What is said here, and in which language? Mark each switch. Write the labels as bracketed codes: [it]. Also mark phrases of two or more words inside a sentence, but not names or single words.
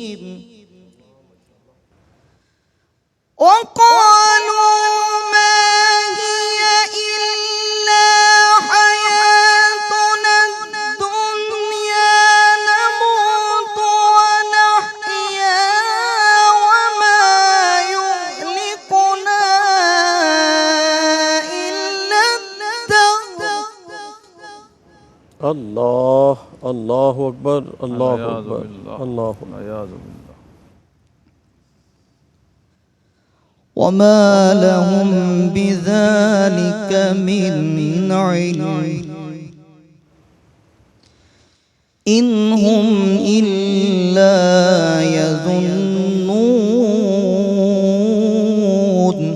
[ar] وقالوا ما هي إلا حياتنا الدنيا نموت ونحيا وما يهلكنا إلا الدهر. اللہ اللہ اکبر، اللہ اکبر، اللہ اکبر. وما لهم بذلك من علم إن هم إلا يظنون.